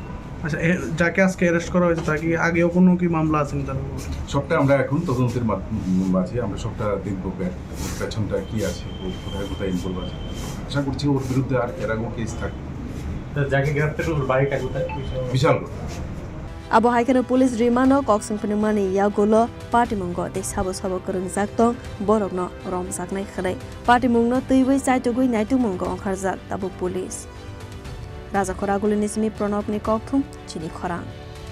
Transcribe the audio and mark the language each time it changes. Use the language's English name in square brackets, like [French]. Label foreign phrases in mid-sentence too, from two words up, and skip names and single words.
[Bangla] আচ্ছা যাকে আজকে অ্যারেস্ট করা হয়েছে তাকে আগেও কোনো কি মামলা আছে তার সবটা আমরা এখন তদন্তের মাঝে আমরা সবটা দেখবো পেছনটা কি আছে ও কোথায় কোথায় ইনভলভ আছে আশা করছি ওর বিরুদ্ধে আর এর আগেও কেস থাকবে যাকে গ্রেফতার করল বাড়িটা কোথায় বিশালগড় [Kok Borok] abo haikeno police rimano koksing phunimani yagolo party mongo de sabo kerengjak tong borokno romjaknai khnai party mungno tuibai chaitugui naitu mongo onkharjak tabo police Raja Khoraguli nismi Pranab ni kokthum chini khorang